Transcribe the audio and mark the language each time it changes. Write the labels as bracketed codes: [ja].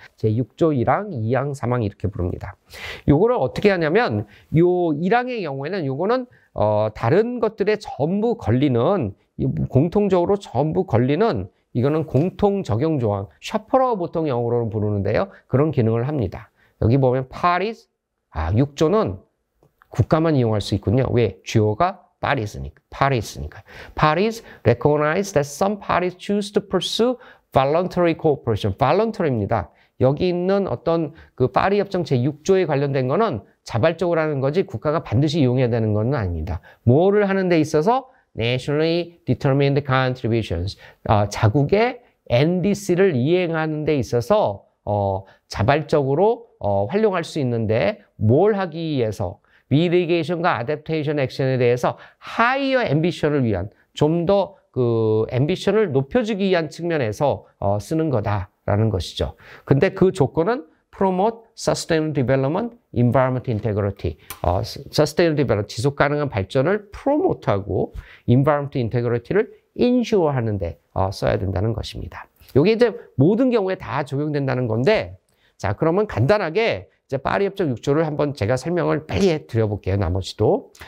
[ko] 제6조 1항, 2항, 3항 이렇게 부릅니다. 요거를 어떻게 하냐면 요 1항의 경우에는 요거는 다른 것들에 전부 걸리는 공통적으로 전부 걸리는 이거는 공통 적용 조항, 셔퍼라고 보통 영어로는 부르는데요. 그런 기능을 합니다. 여기 보면 파리스 6조는 국가만 이용할 수 있군요. 왜? 주어가 파리스니까. [en] Paris recognize that some parties choose to pursue voluntary cooperation. [ko] voluntary입니다. 여기 있는 어떤 그 파리 협정 제6조에 관련된 거는 자발적으로 하는 거지 국가가 반드시 이용해야 되는 건 아닙니다. 뭐를 하는 데 있어서 [en] nationally determined contributions. [ko] 자국의 NDC를 이행하는 데 있어서 자발적으로 활용할 수 있는데 뭘 하기 위해서 미티게이션과 아댑테이션 액션에 대해서 하이어 앰비션을 위한 좀 더 그 앰비션을 높여주기 위한 측면에서 쓰는 거다라는 것이죠. 근데 그 조건은 [en] promote sustainable development, environment integrity. [ko] sustainable development, 지속 가능한 발전을 promote하고 environment integrity를 ensure 하는데 써야 된다는 것입니다. 이게 이제 모든 경우에 다 적용된다는 건데, 자 그러면 간단하게 이제 파리 협정 6조를 한번 제가 설명을 빨리 드려볼게요. 나머지도.